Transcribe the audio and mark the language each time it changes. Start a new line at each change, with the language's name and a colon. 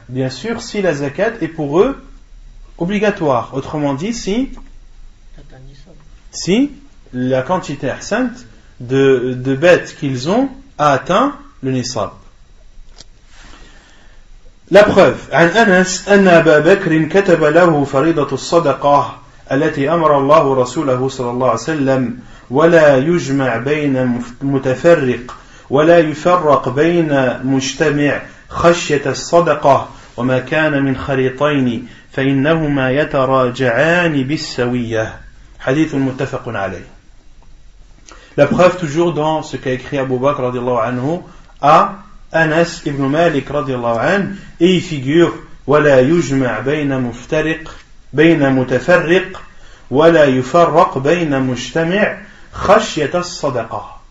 French: Bien sûr, si la zakat est pour eux obligatoire. Autrement dit, si la quantité sainte de bêtes qu'ils ont a atteint le nisab. La preuve,
Arabic: عن أنس أن أبا بكر كتب له فريضة الصدقة التي أمر الله رسوله صلى الله عليه وسلم ولا يجمع بين متفرق ولا يفرق بين مجتمع خشية الصدقة وما كان من خليطين فإنهما يتراجعان بالسوية. Hadith muttafaq alayh.
French: La preuve toujours dans ce qu'a écrit Abu Bakr radiallahu anhu à Anas ibn Malik radiallahu anhu, et il figure
Arabic: ولا يجمع بين متفرق ولا يفرق بين مجتمع خشية الصدقة.